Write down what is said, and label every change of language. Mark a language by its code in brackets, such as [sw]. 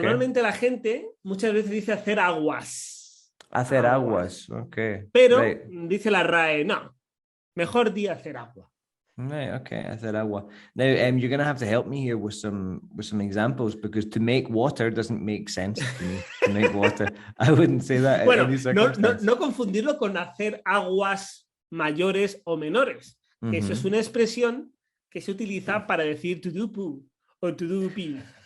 [es] Normalmente la gente muchas veces dice hacer aguas. Hacer aguas. Okay. Pero [en] Right. [es] dice la RAE, no, mejor di hacer agua. [en] Right, okay, [es] hacer agua. [en] Now, you're gonna have to help me here with some examples because to make water doesn't make sense to me. To make water, I wouldn't say that in any circumstance. [es] No confundirlo con hacer aguas mayores o menores. Eso es una expresión que se utiliza para decir [en] to do poo [es] o [en] to do pee.